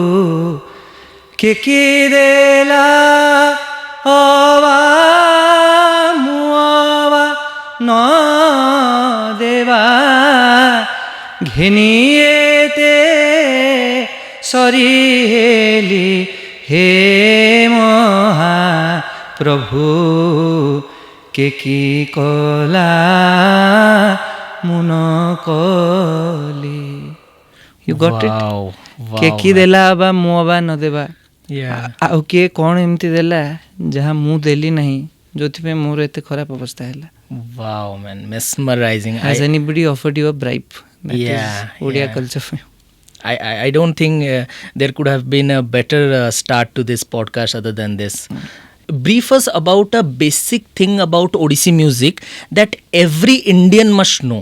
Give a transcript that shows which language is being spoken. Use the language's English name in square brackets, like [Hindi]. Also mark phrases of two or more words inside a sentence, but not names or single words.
[Odia] କେକି ଦେଲା ଅବା ମୁଅବା ନ ଦେବା ଘେନିୟେତେ ସରି ହେଲି, ହେ ମହା ପ୍ରଭୁ କେକି କଲା ମୁନ କଲି। [English] You got it? Wow. [Odia] କେକି ଦେଲା ବା ମୁଁ ବା ନ ଦେବା, [English] Yeah. [Odia] ଆଉ କିଏ କ'ଣ ଏମିତି ଦେଲା ଯାହା ମୁଁ ଦେଲି ନାହିଁ, ଯୋଉଥିପାଇଁ ମୋର ଏତେ ଖରାପ ଅବସ୍ଥା ହେଲା। [English] Wow, man. Mesmerizing. Has anybody offered you a bribe? That Yeah, is Odia yeah. culture. I don't think there could have been a better start to this podcast other than this. Brief us about a basic thing about Odissi music that every Indian must know.